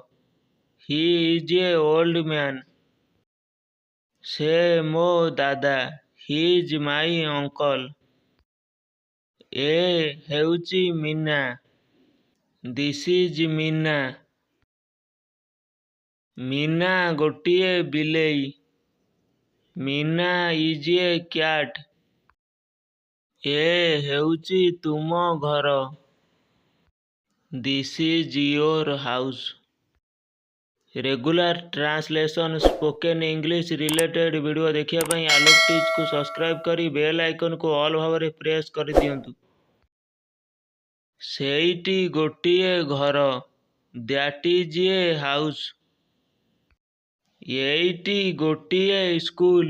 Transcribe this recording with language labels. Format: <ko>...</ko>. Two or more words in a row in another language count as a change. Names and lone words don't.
<en>He is a old man.</en> <or>ସେ ମୋ ଦାଦା.</or> <en>He is my uncle.</en> <or>ଏ ହେଉଛି</or> <en>Meena. This is Meena.</en> <or>Meena ଗୋଟିଏ ବିଲେଇ.</or> <en>Meena is a cat.</en> <or>ଏ ହେଉଛି ତୁମ ଘର.</or> <en>This is your house. regular translation spoken English related video</en> <or>ଦେଖିବା ପାଇଁ ଆଲୋକ ଟିଜ୍କୁ ସବସ୍କ୍ରାଇବ୍ କରି ବେଲ୍ ଆଇକନ୍କୁ ଅଲ୍ ଭାବରେ ପ୍ରେସ୍ କରିଦିଅନ୍ତୁ। ସେଇଟି ଗୋଟିଏ ଘର.</or> <en>that is a house.</en> <or>ଏଇଟି ଗୋଟିଏ ସ୍କୁଲ.</or>